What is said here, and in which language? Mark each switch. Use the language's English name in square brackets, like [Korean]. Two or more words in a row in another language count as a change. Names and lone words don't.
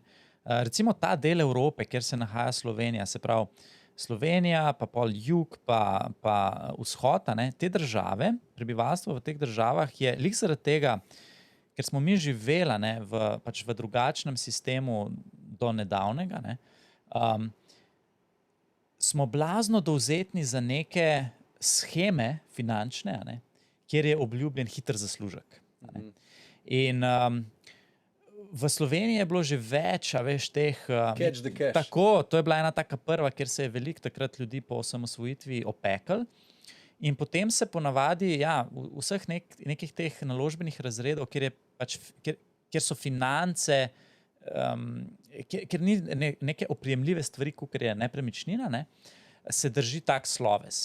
[Slovenian] Recimo ta del Evrope, kjer se nahaja Slovenija, se pravi Slovenija, pa pol jug, pa vzhod, te države, prebivalstvo v teh državah je lik zaradi tega, ker smo mi živeli v drugačnem sistemu do nedavnega, smo blazno dovzetni za neke sheme finančne, kjer je obljubljen hiter zaslužek. In v Sloveniji je bilo že več, veš, teh... [English] Catch the cash. [Slovenian] Tako, to je bila ena taka prva, kjer se je veliko takrat ljudi po osamosvojitvi opekli. In potem se ponavadi, vseh nekih teh naložbenih razredov, kjer so finance, kjer ni neke oprijemljive stvari, kot je nepremičnina, se drži tak sloves.